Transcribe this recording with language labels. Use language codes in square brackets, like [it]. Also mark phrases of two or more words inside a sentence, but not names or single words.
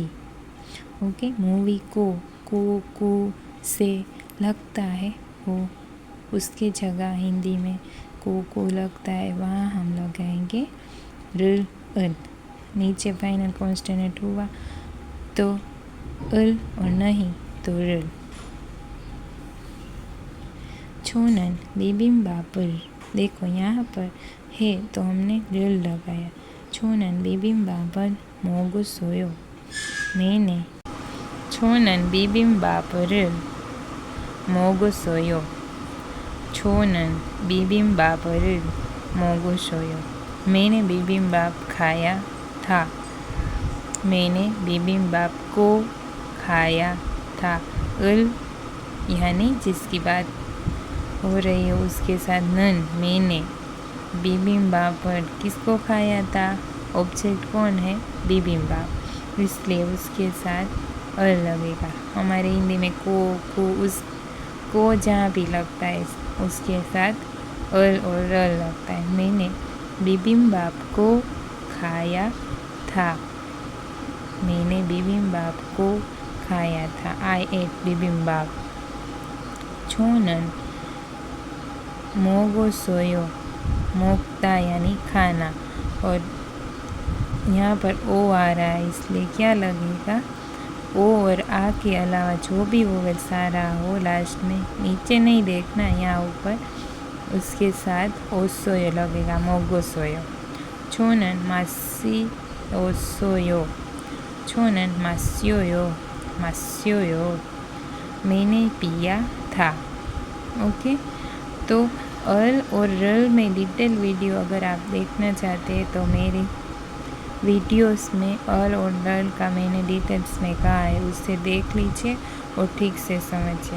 [hi] ओके, मूवी को से लगता है, वो उसके जगह हिंदी में को लगता है, वहाँ हम लगाएंगे [ko] 를 을. [hi] नीचे फाइनल कॉन्स्टेंट हुआ तो अल, और नहीं तो रल। [ko] 저는 비빔밥을, [hi] देखो यहाँ पर है तो हमने रल लगाया। [ko] 저는 비빔밥을 먹었어요, मैंने 저는 비빔밥을 먹었어요. 저는 비빔밥을 먹었어요, [hi] मैंने बिबिम्बाप खाया था, मैंने बिबिम्बाप को खाया था। अल यानी जिसकी बात हो रही है उसके साथ नन, मैंने बिबिम्बाप किसको खाया था? ऑब्जेक्ट कौन है? बिबिम्बाप, इसलिए उसके साथ अल लगेगा। हमारे हिंदी में को उस को जहाँ भी लगता है उसके साथ अल और रल लगता है। मैंने बिबिम्बाप को खाया था, मैंने बिबिम्बाप को खाया था। [en] I ate bibimbap. [ko] 저는 먹었어요, [hi] मोक्ता यानी खाना, और यहाँ पर ओ आ रहा है इसलिए क्या लगेगा? ओ और आ के अलावा जो भी वोवेल सारा हो लास्ट में, नीचे नहीं देखना, यहाँ ऊपर, उसके साथ ओसोयो लगेगा, [ko] 먹었어요. 저는 마시었어요, 저는 마셨어요, 마셨어요, [hi] मैंने पिया था। ओके, तो अल और रल में डिटेल वीडियो अगर आप देखना चाहते हैं तो मेरी वीडियोस में अल और रल का मैंने डिटेल्स में कहा है, उससे देख लीजिए और ठीक से समझिए।